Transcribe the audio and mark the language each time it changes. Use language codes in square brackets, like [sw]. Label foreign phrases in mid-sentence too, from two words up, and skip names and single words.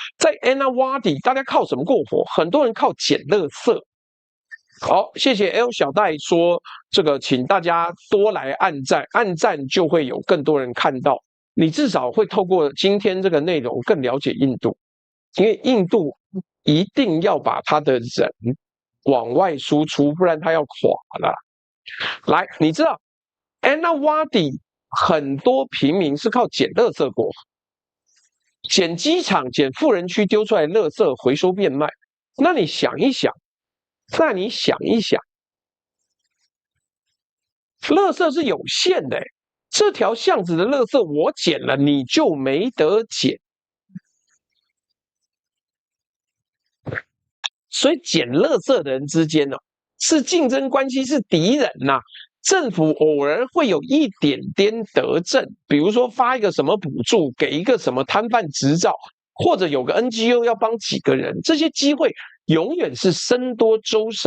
[zh] 在 Annawadi， 大家靠什麼過活？很多人靠撿垃圾。好，謝謝 L 小戴說這個，請大家多來按讚，按讚就會有更多人看到。你至少會透過今天這個內容更了解印度，因為印度一定要把他的人往外輸出，不然他要垮了。來，你知道 Annawadi 很多平民是靠撿垃圾過活，撿機場、撿富人區丟出來的垃圾回收變賣。那你想一想，垃圾是有限的，這條巷子的垃圾我撿了，你就沒得撿。所以撿垃圾的人之間是競爭關係，是敵人吶。政府偶爾會有一點點得政，比如說發一個什麼補助，給一個什麼攤販執照，或者有個 NGO 要幫幾個人，這些機會永遠是僧多粥少。